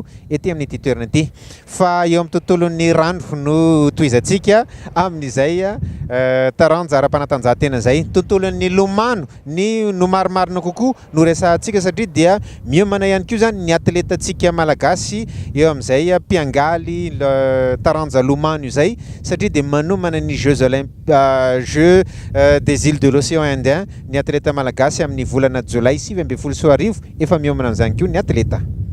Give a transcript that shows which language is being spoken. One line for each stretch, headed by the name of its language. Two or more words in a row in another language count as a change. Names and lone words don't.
Malagasy: ety amin'ity toerana ity fa eo amin'ny tontolon'ny rano no toizantsika amin'izay taranja ara-panatanjahantena izay tontolon'ny lomano ny no marimarina kokoa no resahantsika satria dia miomana ihany koa zany ny atletantsika malagasy eo amin'izay mpiangaly taranja lomano izay satria dia manomana ny Jeux des îles de l'océan Indien ny atleta malagasy amin'ny volana Jolay 2024 efa miomana amin'izany koa ny atleta.